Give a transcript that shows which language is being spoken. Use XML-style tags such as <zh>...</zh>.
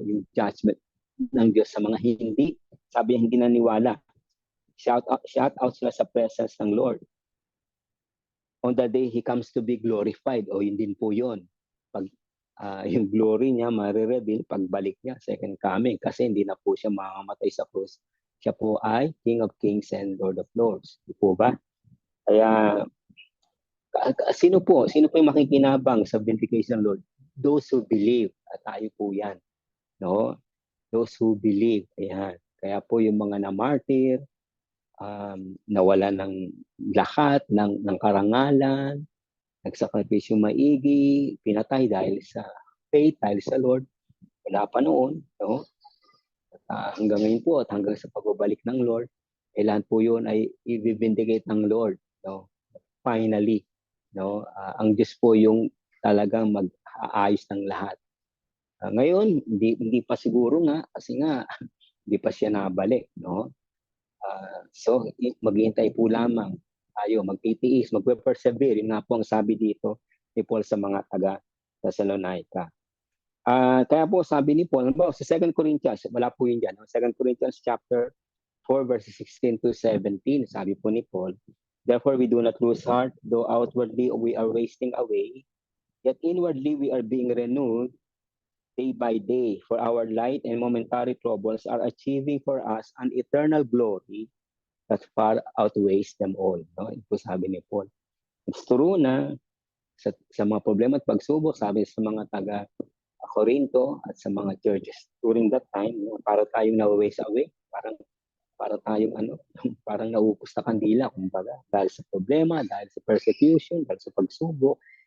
<tl>Yung judgment ng Diyos sa mga hindi. Sabi niya, hindi naniwala. Shout out sila sa presence ng Lord.</tl> <en>On the day He comes to be glorified.</en> <tl>O yun din po yun. Pag yung glory niya marireveal pagbalik niya, second coming. Kasi hindi na po siya mamamatay sa krus. Siya po ay</tl> <en>King of Kings and Lord of Lords.</en> <tl>Di po ba? Kaya, sino po yung makikinabang sa vindication ng Lord?</tl> <en>Those who believe.</en> <tl>At tayo po yan. No? Those who believe. Ayan. Kaya po yung mga na-martyr, nawala ng lahat ng karangalan, nagsakripisyo maigi, pinatay dahil sa faith, dahil sa Lord. Wala pa noon, no? Hanggang ngayon po at hanggang sa pagbabalik ng Lord, lahat po yun ay i-vindicate ng Lord, no? Finally, no? Ang Diyos po yung talagang mag-aayos ng lahat. Ngayon, hindi pa siguro nga kasi nga hindi pa siya nabalik, no? So, maghihintay po lamang tayo, magtitiis, magpe-persevere. Yun nga po ang sabi dito ni Paul sa mga taga-Thessalonica. Kaya po sabi ni Paul, sa 2 Corinthians, wala po yun dyan.</tl> <en>2 Corinthians chapter 4 verses 16 to 17,</en> <tl>sabi po ni Paul,</tl> <en>therefore we do not lose heart, though outwardly we are wasting away, yet inwardly we are being renewed day by day, for our light and momentary troubles are achieving for us an eternal glory that far outweighs them all.</en> <tl>No? Ito sabi ni Paul.</tl> <en>It's true</en> <tl>na sa mga problema at pagsubok, sabi sa mga taga-Corinto at sa mga churches during that time, no? Para tayong na-waste away, para tayong parang naupos na kandila, kumbaga, dahil sa problema, dahil sa persecution, dahil sa pagsubok.</tl>